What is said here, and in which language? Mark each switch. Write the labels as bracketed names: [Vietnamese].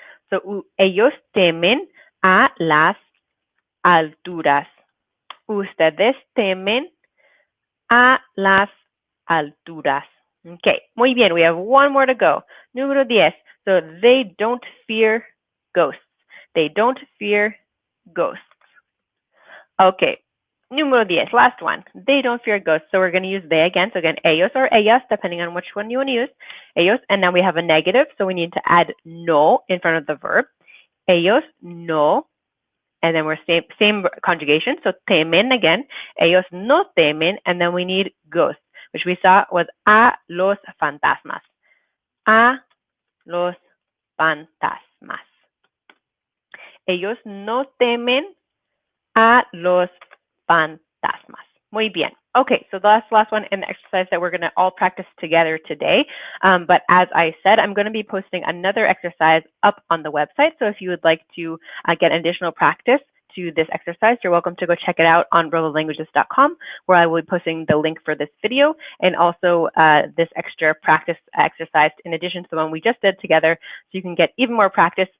[Spanish] So ellos temen a las alturas. Ustedes temen a las alturas. [English] Okay, [Spanish] muy bien. [English] We have 1 more to go. Número 10. So they don't fear ghosts. They don't fear ghosts. Okay, número 10, last one. They don't fear ghosts. So we're going to use they again. So again, ellos or ellas, depending on which one you want to use. Ellos, and now we have a negative. So we need to add no in front of the verb. [Spanish] Ellos no. [English] And then we're same conjugation. [Spanish] So temen again. Ellos no temen. [English] And then we need ghosts, which we saw was [Spanish] a los fantasmas. A los fantasmas. Ellos no temen a los fantasmas. Muy bien. [English] Okay, so that's the last one in the exercise that we're going to all practice together today. But as I said, I'm going to be posting another exercise up on the website. So if you would like to get additional practice to this exercise, you're welcome to go check it out on rolalanguages.com, where I will be posting the link for this video and also this extra practice exercise in addition to the one we just did together, so you can get even more practice.